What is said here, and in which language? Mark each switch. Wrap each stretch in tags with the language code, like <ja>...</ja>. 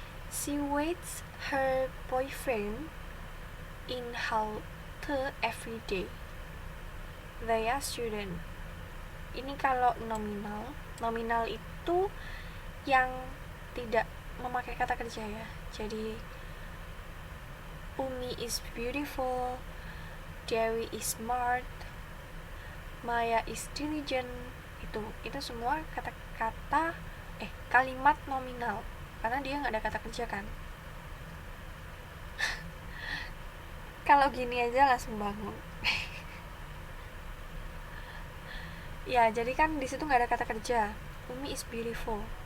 <en>She waits her boyfriend in halte every day. They are student.</en> <id>Ini kalau nominal itu yang tidak memakai kata kerja ya.</id> <en>Jadi Umi is beautiful, Dewi is smart, Maya is diligent.</en> <id>Itu semua kata-kata kalimat nominal karena dia nggak ada kata kerja kan. Kalau gini aja langsung bangun. Ya, jadi kan di situ nggak ada kata kerja.</id> <en>Umi is beautiful.</en>